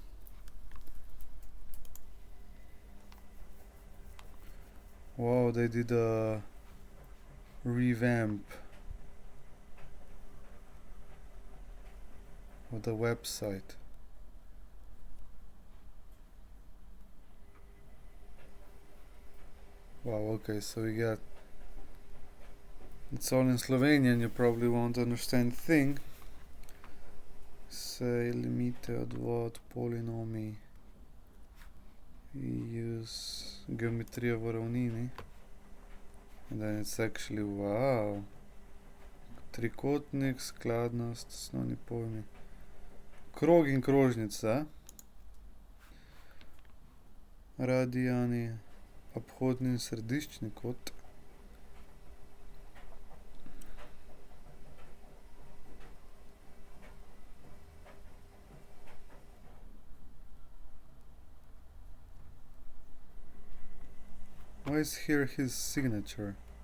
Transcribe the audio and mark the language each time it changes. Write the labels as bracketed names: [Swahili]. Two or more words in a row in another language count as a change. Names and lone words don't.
[English] Wow, they did a revamp of the website. Wow, okay, so we got, it's all in Slovenian, you probably won't understand thing. [Slovenian] Say limite odvod polinomi. [English] We use [Slovenian] geometria v ravnini. [English] And then it's actually, wow. [Slovenian] Trikotnik, skladnost, osnovni pojmi. Krog in krožnica. Radijani, obhodni in središčni kot. [English] Why is here his signature?